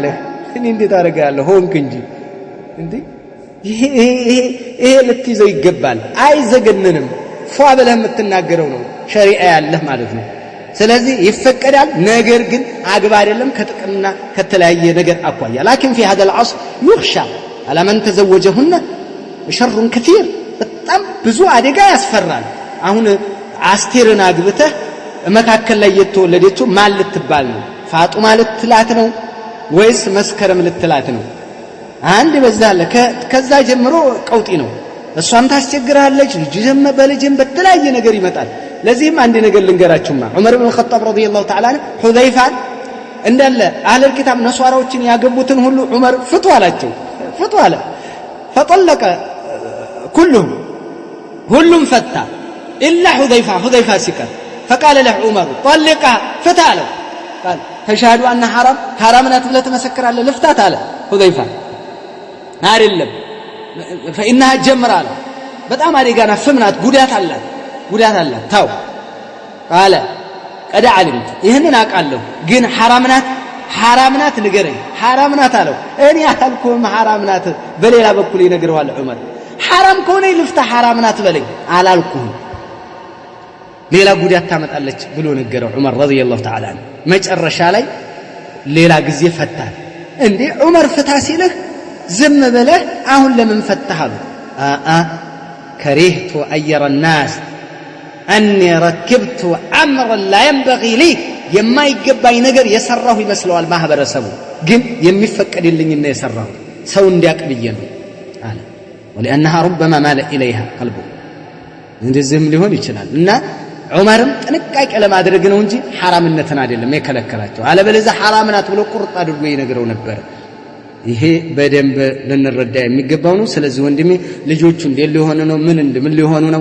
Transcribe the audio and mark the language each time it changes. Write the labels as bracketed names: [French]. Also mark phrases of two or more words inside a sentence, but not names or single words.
[Amharic] እኔ እንዴት አደርጋለሁ ሆንክ እንጂ እንዴ ይሄ ልትይዘው ይገባል። አይዘገንንም። ፏ ብለህ የምትናገረው ነው ሸሪዓ ያለህ ማለት ነው። ስለዚህ ይፈቀዳል። ነገር ግን አግባ አይደለም ከጥቅምና ከተለያየ ነገር አኳያ። ላኪን [Arabic] في هذا العصر يخشى على من تزوجهن شر كثير [Amharic] በጣም ብዙ አደጋ ያስፈራል። አሁን አስቴርን አግብተህ መካከል ላይ የተወለደችው ማን ልትባል ነው? ፋጡማ ልትላት ነው ወይስ መስከረም ልትላት ነው? አንድ በዛለ ከዛ ጀምሮ ቀውጢ ነው። እሷም ታስቸግራለች። በልጅም በተለያየ ነገር ይመጣል። ለዚህም አንድ ነገር ልንገራችሁማ ዑመር ኢብኑ ኸጣብ [Arabic] رضي الله تعالى [Amharic] ሁዘይፋን እንዳለ [Arabic] أهل الكتاب [Amharic] ነሷራዎችን ያገቡትን ሁሉ ዑመር ፍቱ አላቸው። ፍቱ አለ። ፈጠለቀ ሁሉም ፈታ ኢላ ሁዘይፋ ሲቀር [Arabic] فقال له عمر طلقها فتا له قال تشهد ان [Amharic] حرام ናት ብለህ ትመሰክራለህ? ልፍታት አለ ሁዘይፋ። አይደለም فإنها ጀምራለ በጣም አደጋና ፍምናት ጉዳት አላት ታው ቃለ ቀዳ ዓሊምት ይህንን አውቃለሁ፣ ግን ሐራም ናት ንገረኝ። ሐራም ናት አለው። እኔ አልኩም ሐራም ናት፣ በሌላ በኩል ይነግረዋል ዑመር። ሐራም ከሆነ ልፍታ ሐራም ናት በለኝ አላልኩም፣ ሌላ ጉዳት ታመጣለች ብሎ ነገረው ዑመር [Arabic] رضي الله تعالى። [Amharic] መጨረሻ ላይ ሌላ ጊዜ ፈታል። እንዴ ዑመር ፍታ ሲልህ ዝም ብለህ አሁን ለምን ፈታህ አሉ። ከሪህቱ አየረ [Arabic] الناس أني ركبت أمرا لا ينبغي لي [Amharic] የማይገባኝ ነገር የሰራሁ ይመስለዋል ማህበረሰቡ፣ ግን የሚፈቀድልኝና የሰራሁ ሰው እንዲያቅብየ ነው አለ። [Arabic] ولأنها ربما مال إليها قلبه [Amharic] እንደዚህም ሊሆን ይችላል። እና ዑመርም ጥንቃቄ ለማድረግ ነው እንጂ ሐራምነትን አይደለም የከለከላቸው። አለበለዚያ ሐራም ናት ብሎ ቁርጥ አድርጎ ይነግረው ነበር። ይሄ በደንብ ልንረዳ የሚገባው ነው። ስለዚህ ወንድሜ ልጆቹ እንዴት ሊሆኑ ነው? ምን ሊሆኑ ነው?